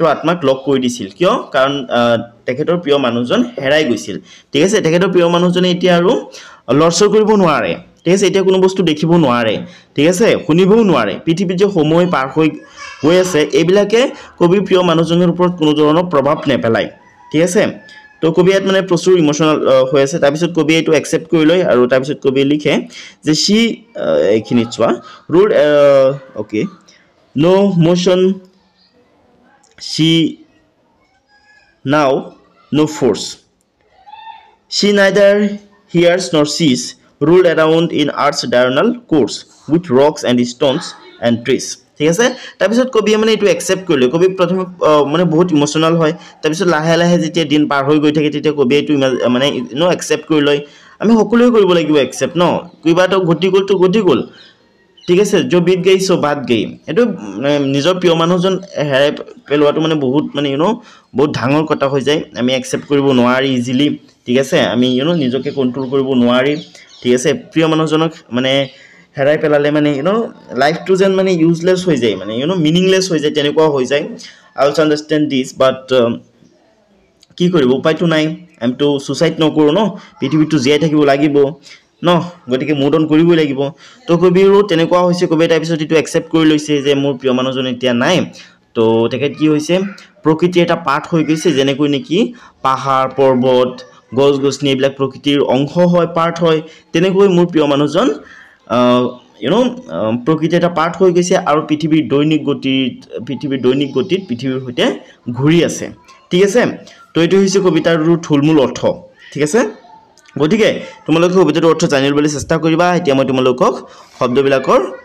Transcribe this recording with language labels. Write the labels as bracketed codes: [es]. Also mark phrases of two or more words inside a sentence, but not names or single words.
[as] আত্মাক লক কৰি দিছিল কিয় কাৰণ তেখেতৰ প্ৰিয় মানুহজন হেৰাই গৈছিল ঠিক আছে তেখেতৰ প্ৰিয় মানুহজনে এতিয়া আৰু লৰচৰ কৰিব নোৱাৰে ঠিক আছে এতিয়া কোনো বস্তু দেখিব নোৱাৰে ঠিক আছে শুনিবও নোৱাৰে পৃথিৱীত যে সময় পাৰ হৈ গৈ আছে এইবিলাকে কবিৰ প্ৰিয় মানুহজনৰ ওপৰত কোনো ধৰণৰ প্ৰভাৱ নেপেলায় ঠিক আছে তো কবিয়াত মানে প্ৰচুৰ ইমোশনাল হৈ আছে তাৰ পিছত কবি এটো একসেপ্ট কৰি লয় আৰু তাৰ পিছত কবি লিখে যে সি এইখিনি চোৱা [en] rule okay no motion she now no force she neither hears nor sees ruled around in earth's diurnal course with rocks and stones and trees [as] ঠিক আছে তাৰ পিছত কবি মানে এটো একসেপ্ট কৰিলে কবি প্ৰথমে মানে বহুত ইমোশনাল হয় তাৰ পিছত লাহে লাহে যেতিয়া দিন পাৰ হৈ গৈ থাকে তেতিয়া কবি এটো মানে একসেপ্ট কৰি লয় আমি সকলোৱে কৰিব লাগিব একসেপ্ট কিবা এটা ঘটি গ'ল ঠিক আছে [hi] जो बीत गई सो बात गई [as] এটো নিজৰ প্ৰিয় মানুহজন হেৰাই পেলোৱাটো মানে বহুত মানে বহুত ডাঙৰ কথা হৈ যায় আমি একসেপ্ট কৰিব নোৱাৰি ইজিলি ঠিক আছে আমি নিজকে কন্ট্ৰোল কৰিব নোৱাৰি ঠিক আছে প্ৰিয় মানুহজনক মানে হেৰাই পেলালে মানে লাইফটো যেন মানে ইউজলেস হৈ যায় মানে মিনিংলেস হৈ যায় তেনেকুৱা হৈ যায় [en] I also understand this but [as] কি কৰিব উপায়টো নাই আমি তো সুসাইড নকৰো পৃথিৱীটো জীয়াই থাকিব লাগিব গতিকে [en] mood on [as] কৰিবই লাগিব তো কবিৰো তেনেকুৱা হৈছে কবি তাৰ পিছত এটো একসেপ্ট কৰি লৈছে যে মোৰ প্ৰিয় মানুহজন এতিয়া নাই তো তেখেত কি হৈছে প্ৰকৃতিৰ এটা পাৰ্ট হৈ গৈছে যেনেকৈ নেকি পাহাৰ পৰ্বত গছ গছনি এইবিলাক প্ৰকৃতিৰ অংশ হয় পাৰ্ট হয় তেনেকৈ মোৰ প্ৰিয় মানুহজন প্ৰকৃতি এটা পাৰ্ট হৈ গৈছে আৰু পৃথিৱীৰ দৈনিক গতিত পৃথিৱীৰ সৈতে ঘূৰি আছে ঠিক আছে তো এইটো হৈছে কবিতাৰ থুলমূল অৰ্থ ঠিক আছে গতিকে তোমালোকে কবিতাটোৰ অৰ্থ জানিবলৈ চেষ্টা কৰিবা এতিয়া মই তোমালোকক শব্দবিলাকৰ